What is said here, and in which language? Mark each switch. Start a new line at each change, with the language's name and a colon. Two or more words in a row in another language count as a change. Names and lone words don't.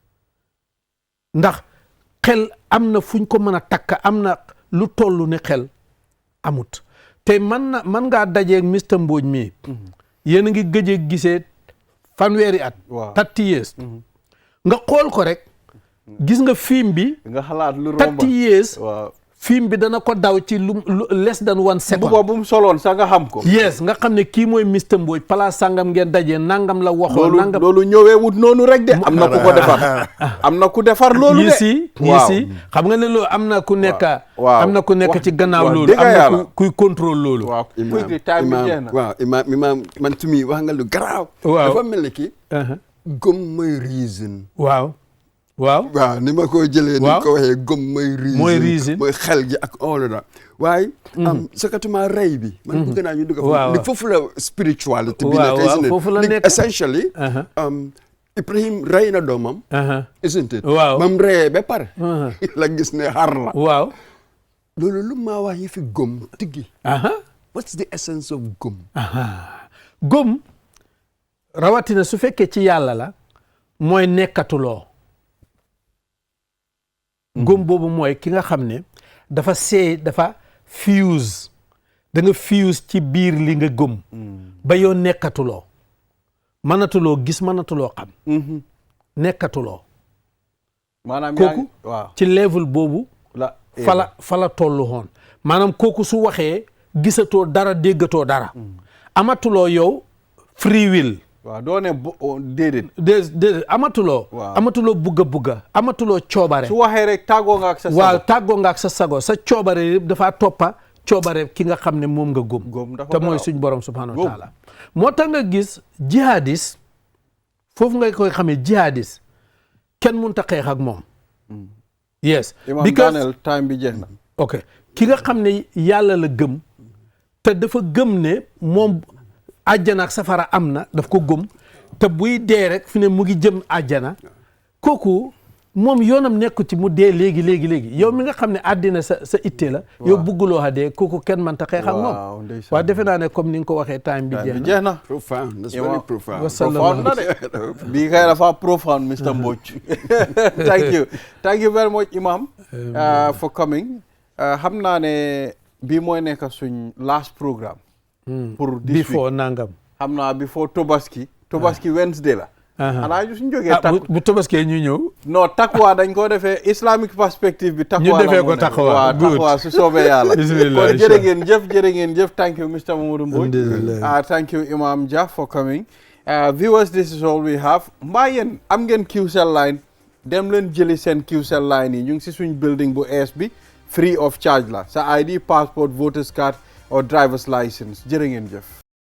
Wolof: ndax xel am na fuñ ko mën a takk am na lu toll ni xel amut te man ngaa dajeeg Mr Mbodj mi yéen a ngi gëjee gisee fanweeri at 30 years nga xool ko rek gis nga film bi nga xalaat lu romba 30 years film bi dana ko daw ci lu
English: less than 1 second
Wolof: bu mu soloon sax nga xam ko yes nga xam ne kii mooy Mr Mbodj place sangam ngeen dajee nangam la waxoon nangam loolu ñëwee wut noonu rek de am na ku ko defar am na ku defar loolu de yi si xam nga ne loolu am na ku nekk am na ku nekk ci gannaaw loolu am na kuy contrôle loolu waaw imaam man tumi wax nga lu garaaw dafa mel ni kii gëm mooy reason waaw ni ma ko jëlee ni ko waxee gëm mooy reason mooy xel gi ak
English: all that
Wolof: waaye sakatuma rey bi man bëgg naa ñu dugg foofu foofu la spirituality bi nekk
English: isn't it
Wolof: foofu la nekk essentially Ibrahim rey na doomam
English: isn't it
Wolof: waaw mam reyee ba pare la gis ne xar la waaw loolu lu maa wax yi fi gëm tiggi
English: what's the essence of
Wolof: gëm gëm rawatina su fekkee ci yàlla la mooy nekkatuloo gëm boobu mooy ki nga xam ne dafa fuse da nga fuse ci biir li nga gëm ba yow nekkatuloo mënatuloo gis mënatuloo xam nekkatuloo maanaam kooku ci level boobu fa la tollu woon maanaam kooku su waxee gisatoo dara déggatoo dara amatuloo yow
English: free will
Wolof: waaw doo ne déedéet amatuloo bugga amatuloo coobare su waxee rek tàggoo nga ak sa sago waaw tàggoo nga ak sa sago sa coobare yëpp dafaa toppa coobare ki nga xam ne moom nga gëm te mooy suñ borom
Arabic: subhanahu wa taala
Wolof: moo tax nga gis jihadis foofu nga koy xamee jihadis kenn mënut a xeex ak moom yes because time bi jeex na ok ki nga xam ne yàlla la gëm te dafa gëm ne moom àjjana ak safara am na daf ko gëm te buy dee rek fi ne mu ngi jëm àjjana kooku moom yoonam nekku ci mu dee léegi yow mi nga xam ne àddina sa itte la yow bugguloo xa dee kooku kenn mënta xeex ak moom waaw defe naa ne comme ni nga ko waxee time bi jeex na
English: profound that's very profound
Wolof: profound na de bii kay dafa profound Mr. Mbodj
English: thank you very much Imam for coming
Wolof: xam naa ne bii mooy nekk suñ
English: last programme
Wolof: pour
English: this week
Wolof: before nangam xam naa before Tobaski Wednesday la xanaa suñ jógee bu Tobaski ñu ñëw non takwa dañ ko defee
English: islamic perspective
Wolof: bi takwa ñu defee ko takwa su soobee yàlla kon jërë ngeen jëf
English: thank you Mr. Mamadou Mbodj thank you Imam Jah for coming viewers this is all we have
Wolof: mbaa yéen am ngeen QCell line dem leen jëli seen QCell line yi ñu ngi si suñ building bu ees bi
English: free of charge
Wolof: la sa
English: ID passport voters card or driver's license
Wolof: jërë ngeen jëf